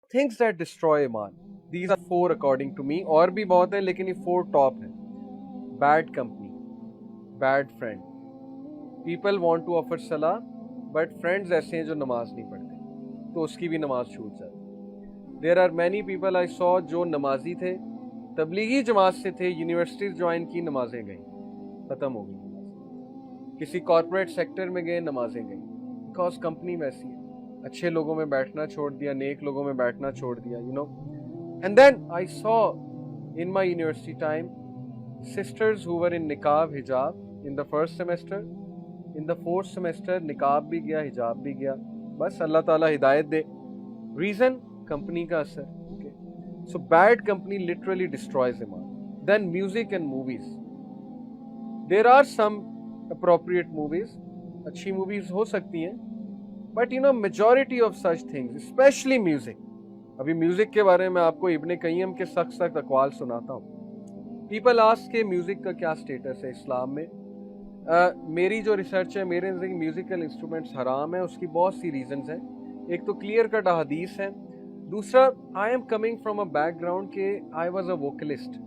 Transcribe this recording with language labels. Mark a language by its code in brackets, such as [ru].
[en] Things that destroy iman. These are 4 according to me. [hi] और भी बहुत हैं लेकिन ये 4 top हैं. [en] Bad company, bad friend. People want to offer salah, but friends [hi] ऐसे हैं जो नमाज नहीं पढ़ते, तो उसकी भी नमाज छूट जाती. [en] There are many people I saw [hi] जो नमाजी थे, तबलीगी जमात से थे, यूनिवर्सिटीज ज्वाइन की, नमाजें गई, ख़त्म हो गई. किसी कॉर्पोरेट सेक्टर में गए, नमाजें गई, बिकॉज कंपनी वैसी है. अच्छे लोगों में बैठना छोड़ दिया, नेक लोगों में बैठना छोड़ दिया, you know. [en] And then I saw in my university time sisters who were in niqab hijab in the first semester, in the 4th semester niqab भी गया, hijab भी गया. [hi] बस अल्लाह ताला हिदायत दे. reason कंपनी का असर. [en] okay, so bad company literally destroys iman. Then music and movies. There are some appropriate movies, [hi] अच्छी movies हो सकती हैं, [en] but you know majority of such things, especially music. [hi] अभी म्यूजिक के बारे में आपको इब्ने कय्यम के सख्त सख्त अक़वाल सुनाता हूँ. पीपल आस्क के म्यूज़िक का क्या स्टेटस है इस्लाम में. मेरी जो रिसर्च है, मेरे नज़र म्यूज़िकल इंस्ट्रूमेंट्स हराम है. उसकी बहुत सी रीजंस हैं. एक तो क्लियर कट हदीस है. [en] दूसरा, I am coming from a background के I was a vocalist.